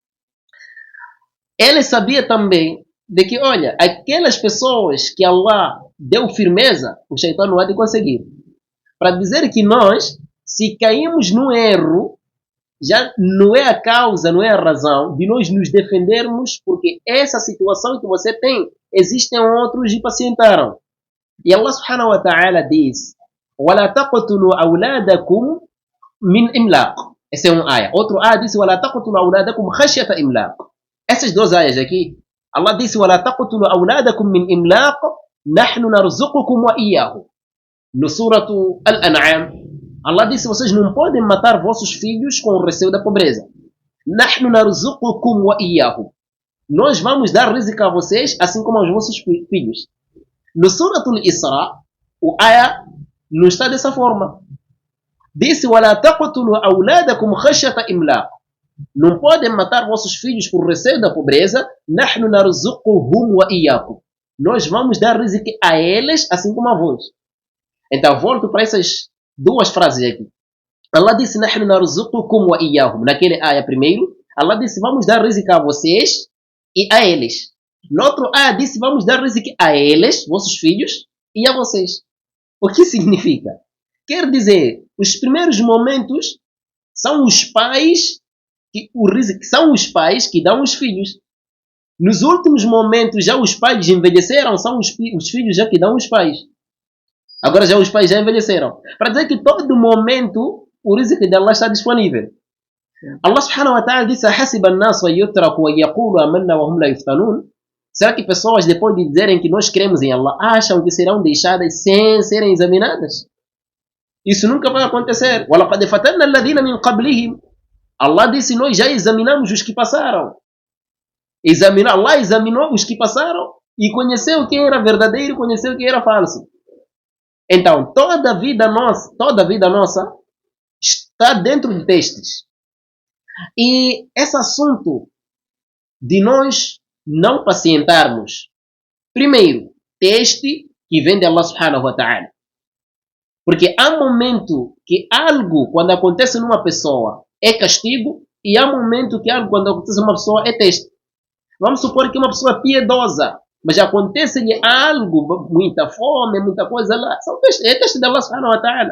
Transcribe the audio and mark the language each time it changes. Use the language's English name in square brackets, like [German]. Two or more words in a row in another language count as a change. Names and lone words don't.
[Portuguese] Ele sabia também de que, olha, aquelas pessoas que Allah deu firmeza, o Shaitan não há de conseguir. Para dizer que nós, se caímos no erro, já não é a causa, não é a razão de nós nos defendermos, porque essa situação que você tem, existem outros e pacientaram. E Allah [Arabic] سبحانه وتعالى [Portuguese] diz, [Arabic] وَلَا تَقْتُلُوا أَوْلَادَكُمْ مِنْ إِمْلَاقٍ. [Portuguese] Essa é uma ayah. Outro ayah diz, [Arabic] وَلَا تَقْتُلُوا أَوْلَادَكُمْ خَشْيَةَ إِمْلَاقٍ. [Portuguese] Essas duas ayahs aqui, Allah disse, [Arabic] وَلَا تَقْتُلُوا أَوْلَادَكُمْ مِنْ إِمْلَاقٍ نَحْنُ نَرْزُقُكُمْ وَإِيَّاهُمْ. [Portuguese] No suratu Al-An'am, Allah disse, vocês não podem matar vossos filhos com o receio da pobreza. [Arabic] نَحْنُ نَرْزُقُكُمْ وَإِيَّاهُمْ. [Portuguese] Nós vamos dar rizq a vocês, assim como aos vossos filhos. No suratu Al-Isra, o ayah não está dessa forma. Disse, [Arabic] وَلَا تَقْتُلُوا أَوْلَادَكُمْ خَشْيَةَ إِمْلَاقٍ. [Portuguese] Não podem matar vossos filhos por receio da pobreza. [Arabic] نَحْنُ نَرْزُقُهُمْ وَإِيَّاكُمْ. [Portuguese] Nós vamos dar rizq a eles, assim como a vós. Então, volto para essas duas frases aqui. Allah disse, [Arabic] نَحْنُ نَرْزُقُكُمْ وَإِيَّاهُمْ. [Portuguese] Naquele ayah primeiro, Allah disse, vamos dar rizq a vocês e a eles. No outro ayah disse, vamos dar rizq a eles, vossos filhos, e a vocês. O que significa? Quer dizer, os primeiros momentos são os pais que dão os filhos. Nos últimos momentos, já os pais envelheceram, são os filhos já que dão os pais. Agora já os pais já envelheceram. Para dizer que todo momento o rizq de Allah está disponível. [Arabic] الله سبحانه وتعالى disse, حَسِبَ النَّاسُ وَيُتْرَكُ وَيَقُولُ أَمَنَّا وَهُمْ لَا يُفْتَنُونَ. [Portuguese] Será que pessoas, depois de dizerem que nós cremos em Allah, acham que serão deixadas sem serem examinadas? Isso nunca vai acontecer. [Arabic] وَلَقَدْ فَتَنَّا الَّذِينَ مِنْ قَبْلِهِمْ. [Portuguese] Allah disse, nós já examinamos os que passaram. Allah examinou os que passaram e conheceu quem era verdadeiro e conheceu quem era falso. Então, toda a vida nossa está dentro de testes. E esse assunto de nós não pacientarmos, primeiro, teste que vem de Allah [Arabic] سبحانه وتعالى. [Portuguese] Porque há momento que algo, quando acontece numa pessoa, é castigo, e há momento que algo, quando acontece numa pessoa, é teste. Vamos supor que uma pessoa piedosa, mas acontece-lhe algo, muita fome, muita coisa lá, é teste de Allah [Arabic] سبحانه وتعالى.